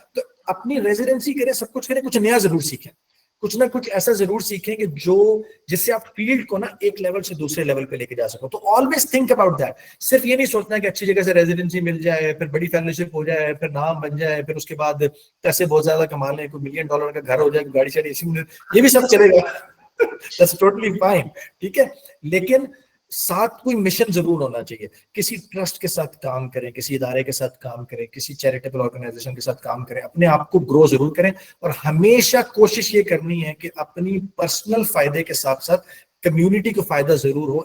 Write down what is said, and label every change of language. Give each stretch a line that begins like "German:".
Urdu: تو اپنی ریزیڈنسی کریں, سب کچھ کریں, کچھ نیا ضرور سیکھیں, کچھ نہ کچھ ایسا ضرور سیکھیں کہ جس سے آپ فیلڈ کو نا ایک لیول سے دوسرے لیول پہ لے کے جا سکو. تو
English: Always think about that.
Urdu: صرف یہ نہیں سوچنا کہ اچھی جگہ سے ریزیڈنسی مل جائے, پھر بڑی فیلوشپ ہو جائے, پھر نام بن جائے, پھر اس کے بعد پیسے بہت زیادہ کما لیں, کوئی $1 ملین کا گھر ہو جائے, گاڑی چلے, یہ بھی سب چلے گا.
English: That's totally fine,
Urdu: ٹھیک ہے. لیکن ساتھ کوئی مشن ضرور ہونا چاہیے. کسی ٹرسٹ کے ساتھ کام کریں, کسی ادارے کے ساتھ کام کریں, کسی چیریٹیبل آرگنائزیشن کے ساتھ کام کریں, اپنے آپ کو گرو ضرور کریں. اور ہمیشہ کوشش یہ کرنی ہے کہ اپنی پرسنل فائدے کے ساتھ ساتھ کمیونٹی کو فائدہ ضرور ہو.